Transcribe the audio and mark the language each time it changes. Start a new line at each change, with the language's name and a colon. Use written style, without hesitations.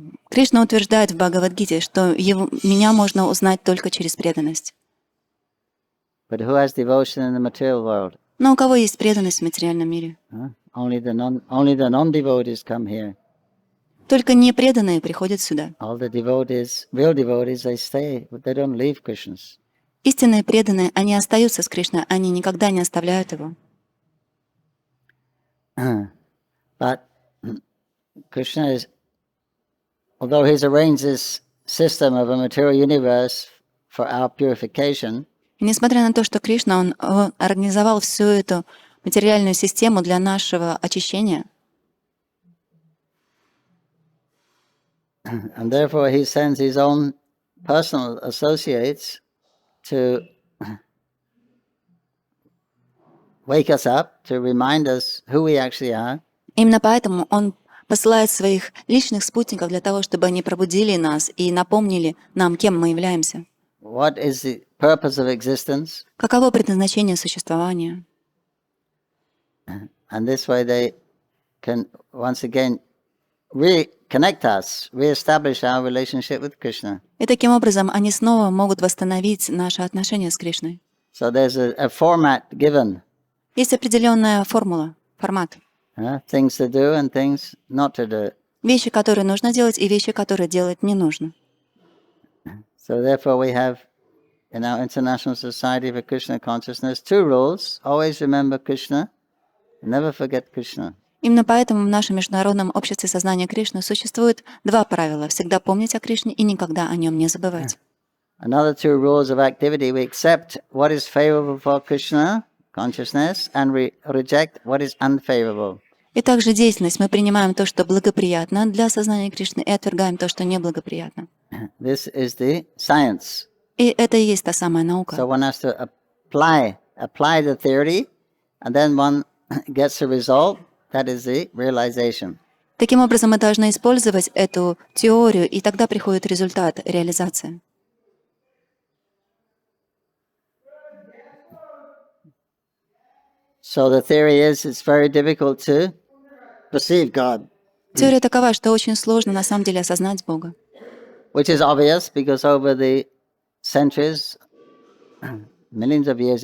Russian: Кришна утверждает в Бхагавад-гите, что меня можно узнать только через преданность.
English: But who has devotion in the material world?
Russian: Но у кого есть преданность в материальном мире?
English: Only the non-devotees come here.
Russian: Только непреданные приходят сюда.
English: All the devotees, real devotees, they stay, but they don't leave Krishna's.
Russian: Истинные преданные, они остаются с Кришной, они никогда не оставляют его.
English: But Krishna is, although he's arranged this system of a material universe for our purification,
Russian: И несмотря на то, что Кришна, он организовал всю эту материальную систему для нашего очищения,
English: and therefore he sends his own personal associates to wake us up, to remind us who we actually are.
Russian: именно поэтому он посылает своих личных спутников для того, чтобы они пробудили нас и напомнили нам, кем мы являемся.
English: What is the purpose of existence?
Russian: Каково предназначение существования?
English: And this way they can once again reconnect us, reestablish our relationship with Krishna.
Russian: И таким образом они снова могут восстановить наши отношения с Кришной.
English: So there's a format given.
Russian: Есть определенная формула, формат.
English: Things to do and things not to do.
Russian: Вещи, которые нужно делать, и вещи, которые делать не нужно.
English: So therefore we have in our International Society for Krishna Consciousness 2 rules. Always remember Krishna, never forget Krishna.
Russian: Именно поэтому в нашем международном обществе сознания Кришны существует 2 правила: всегда помнить о Кришне и никогда о нем не забывать.
English: Another 2 rules of activity: we accept what is favorable for Krishna consciousness and we reject what is unfavorable.
Russian: И также деятельность. Мы принимаем то, что благоприятно для сознания Кришны, и отвергаем то, что неблагоприятно.
English: This is the science.
Russian: И это и есть та самая наука.
English: So one has to apply the theory, and then one gets a result. That is the realization.
Russian: Таким образом, мы должны использовать эту теорию, и тогда приходит результат, реализация.
English: So the theory is it's very difficult to perceive God.
Russian: Теория такова, что очень сложно на самом деле осознать Бога.
English: Which is obvious because over the centuries millions of years.